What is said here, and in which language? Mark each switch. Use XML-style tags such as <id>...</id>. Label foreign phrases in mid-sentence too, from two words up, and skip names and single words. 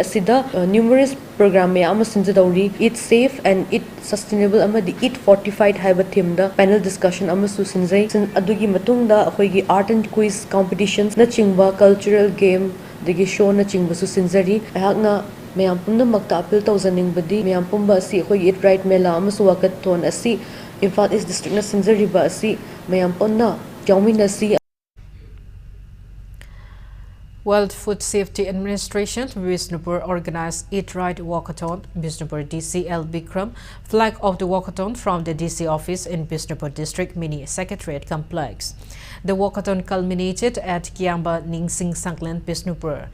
<mni>ꯑꯁꯤꯗ</mni> <en>numerous program</en> <mni>ꯃꯌꯥꯝ ꯑꯃ ꯁꯤꯟꯖꯗꯧꯔꯤ</mni> <en>eat safe and eat sustainable</en> <mni>ꯑꯃꯗꯤ</mni> <en>eat fortified</en> <mni>ꯍꯥꯏꯕ ꯊꯤꯝꯗ</mni> <en>panel discussion</en> <mni>ꯑꯃꯁꯨ ꯁꯤꯟꯖꯩ ꯑꯗꯨꯒꯤ ꯃꯇꯨꯡꯗ ꯑꯩꯈꯣꯏꯒꯤ</mni> <en>art and quiz</en> <mni>ꯀꯝꯄꯤꯇꯤꯁꯟꯅꯆꯤꯡꯕ</mni> <en>cultural game</en> <mni>ꯑꯗꯒꯤ ꯁꯣꯅꯆꯤꯡꯕꯁꯨ ꯁꯤꯟꯖꯔꯤ ꯑꯩꯍꯥꯛꯅ ꯃꯌꯥꯝ ꯄꯨꯝꯅꯃꯛꯇ ꯑꯄꯤꯜ ꯇꯧꯖꯅꯤꯡꯕꯗꯤ ꯃꯌꯥꯝ ꯄꯨꯝꯕ ꯑꯁꯤ ꯑꯩꯈꯣꯏꯒꯤ</mni> <en>eat right</en> <mni>ꯃꯦꯂꯥ ꯑꯃꯁꯨꯡ ꯋꯥꯀꯠꯊꯣꯟ ꯑꯁꯤ Imphal East District na sinjariba asi mayam ponna yauminasi.</mni> <en>World Food Safety Administration, Bishnupur organized Eat Right Walkathon. Bishnupur DC L. Bikram flag off the walkathon from the DC office in Bishnupur District Mini Secretariat Complex. The walkathon culminated at Kiamba Ningsing Sanglan, Bishnupur.</en>